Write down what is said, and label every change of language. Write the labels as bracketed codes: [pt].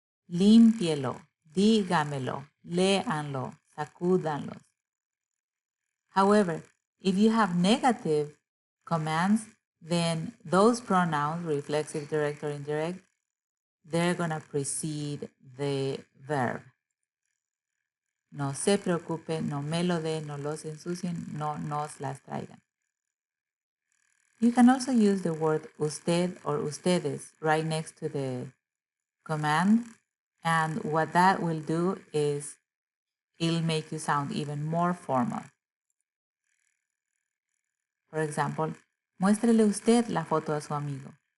[es] Límpielo. Dígamelo. Léanlo. Sacúdanlos. [en] However, if you have negative commands, then those pronouns, reflexive, direct, or indirect, they're going to precede the verb. [es] No se preocupe, no me lo dé, no los ensucien, no nos las traigan. [en] You can also use the word usted or ustedes right next to the command, and what that will do is it'll make you sound even more formal. For example, [es] muéstrele usted la foto a su amigo.